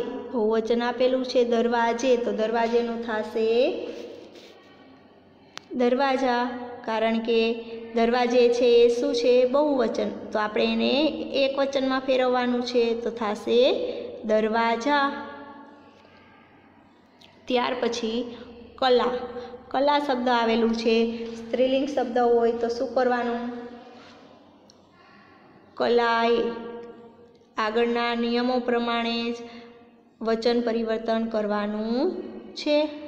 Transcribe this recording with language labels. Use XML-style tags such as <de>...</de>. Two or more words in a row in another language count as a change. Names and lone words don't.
<gu>બહુવચન આપેલું છે દરવાજે તો દરવાજેનું થાશે દરવાજા, કારણ કે દરવાજે છે એ શું છે? બહુવચન। તો આપણે એને એક વચનમાં ફેરવવાનું છે તો થાશે દરવાજા। ત્યાર પછી કલા। કલા શબ્દ આવેલું છે, સ્ત્રીલિંગ શબ્દ હોય તો શું કરવાનું? કલાએ. આગળના નિયમો પ્રમાણે જ વચન પરિવર્તન કરવાનું છે।</gu>